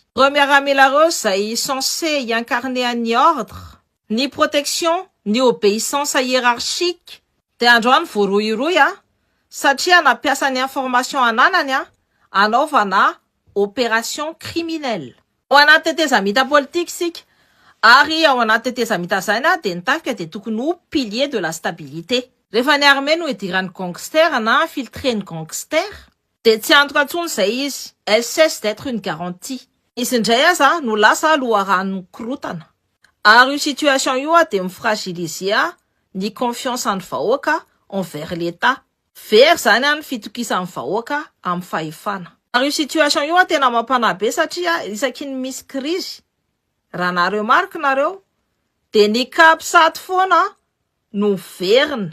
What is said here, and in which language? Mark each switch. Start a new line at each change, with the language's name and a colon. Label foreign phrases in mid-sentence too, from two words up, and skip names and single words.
Malagasy: Ireo miaramila ireo izay
French: censé incarner
Malagasy: ny ordre, ny protection, ny obéissance hiérarchique, dia androany voaroiroy satria nampiasa ny information ananany anaovana
French: opération criminelle.
Malagasy: Ao anaty tetezamita politique sika, ary ao anaty tetezamita zany dia ny tafika dia tokony ho
French: pilier de la stabilité.
Malagasy: Rehefa ny armée no idiran'ny gangster na infiltrer ny gangster, dia tsy antoka intsony izay izy.
French: Elle cesse d'être une garantie.
Malagasy: Izy indray aza no lasa loharan'ny korotana. Ary io situation io dia mifragiliser ny confiance ny vahoaka
French: envers l'État.
Malagasy: Very zany ny fitokisan'ny vahoaka amin'ny fahefana. Ary io situation io tena mampanahy be satria isaky ny misy crise, raha nareo marika nareo, dia ny CAPSAT foana no verina.